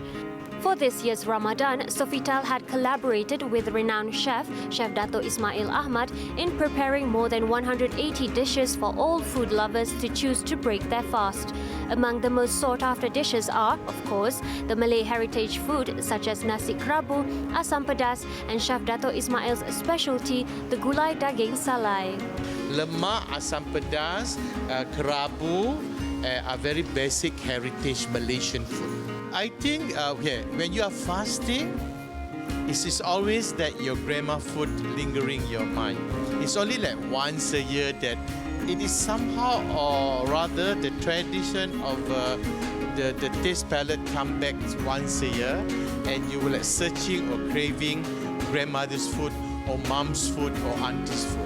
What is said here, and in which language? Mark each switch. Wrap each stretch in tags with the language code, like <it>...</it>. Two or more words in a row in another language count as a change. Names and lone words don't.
<en>For this year's Ramadan, Sofitel had collaborated with renowned chef Dato' Ismail Ahmad in preparing more than 180 dishes for all food lovers to choose to break their fast. Among the most sought-after dishes are, of course, the Malay heritage food such as</en> <ms>nasi kerabu, asam pedas</ms> <en>and Chef Dato' Ismail's specialty, the</en> <ms>gulai daging salai. Lemak, asam pedas, kerabu</ms> <en>are very basic heritage Malaysian food. I think when you are fasting, it is always that your grandma food lingering in your mind. It's only like once a year that it is somehow or rather the tradition of the taste palette come back once a year and you will like searching or craving grandmother's food or mom's food or auntie's food.</en>